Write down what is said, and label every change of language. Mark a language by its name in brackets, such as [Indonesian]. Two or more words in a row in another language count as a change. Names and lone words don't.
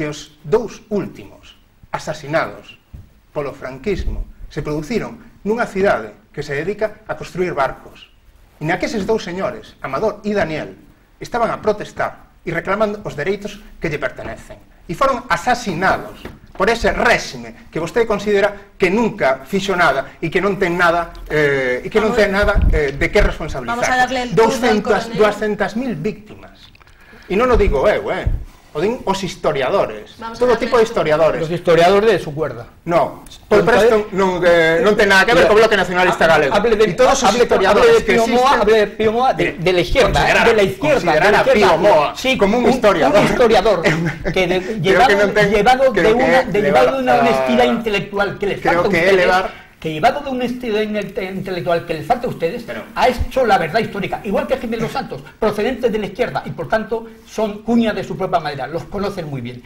[Galician] os dous últimos asasinados polo franquismo se produciron nunha cidade que se dedica a construir barcos, e na que eses dous señores, Amador e Daniel, estaban a protestar e reclamando os dereitos que lle pertenecen, e foron asasinados por ese réxime que vostede considera que nunca fixo nada e que non ten nada de que responsabilizar. 200.000 víctimas, e non o digo eu, o o din os historiadores, [Spanish] Vamos todo a tipo de historiadores. Los historiadores de su cuerda. [Galician] No, pois presto non ten nada que ver co Bloque Nacionalista Galego. [Spanish] Y [Galician] todos os historiadores que existen, [Spanish] hable de Pío Moa de la izquierda, considerar a Pío Moa como un historiador. Un historiador llevado de una honestidad intelectual que les falta a ustedes. Que llevado de un estilo intelectual que les falta a ustedes, ha hecho la verdad histórica, igual que Jiménez Los Santos, procedentes de la izquierda, y por tanto son cuñas de su propia madera, los conocen muy bien.